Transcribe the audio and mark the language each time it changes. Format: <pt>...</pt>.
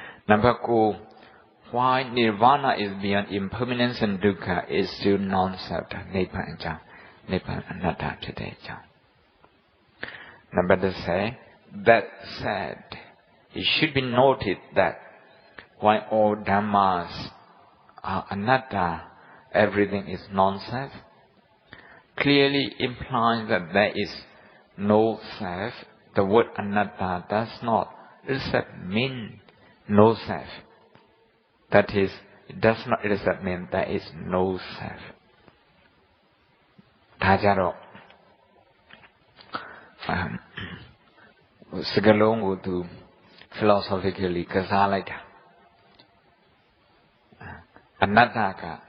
<en>Number 9 why nirvana is beyond impermanence and dukkha is still non-self</en> <my>နိဗ္ဗာန်အကြောင်းနိဗ္ဗာန်အနတ္တဖြစ်တဲ့အကြောင်း</my> <en>Number 10 that said it should be noted that while all dhammas are anatta everything is non-self clearly implies that there is no self. The word anatta does not itself mean no self. That is, it does not itself mean there is no self.</en> <my>ဒါကြတော့စကားလုံးကိုသူ philosophically ကစားလိုက်တာအနတ္တက</my>